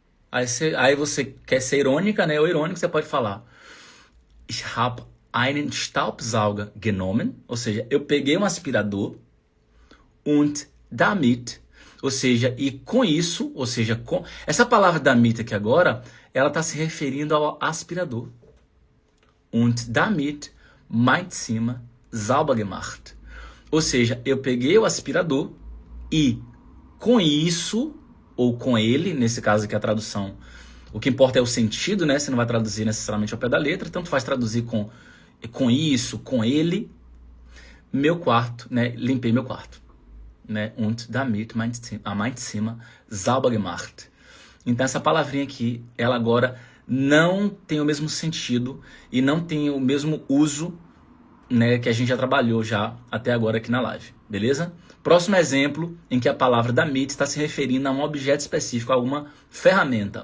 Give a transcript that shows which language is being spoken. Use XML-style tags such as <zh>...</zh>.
<pt>Aí você quer ser irônica, né? Ou irônico, você pode falar,</pt> <de>ich habe einen Staubsauger genommen,</de> <pt>ou seja, eu peguei um aspirador,</pt> <de>und damit,</de> <pt>ou seja, e com isso, ou seja, com essa palavra damit aqui agora, ela está se referindo ao aspirador.</pt> <de>Und damit mein Zimmer sauber gemacht.</de> <pt>Ou seja, eu peguei o aspirador e com isso, ou com ele, nesse caso aqui a tradução, o que importa é o sentido, né? Você não vai traduzir necessariamente ao pé da letra, tanto faz traduzir com isso, com ele, meu quarto, né? Limpei meu quarto. Né?</pt> <de>Und damit mein Zimmer sauber gemacht.</de> <pt>Então essa palavrinha aqui, ela agora não tem o mesmo sentido e não tem o mesmo uso, né, que a gente já trabalhou já até agora aqui na live, beleza? Próximo exemplo em que a palavra damit está se referindo a um objeto específico, a alguma ferramenta.</pt>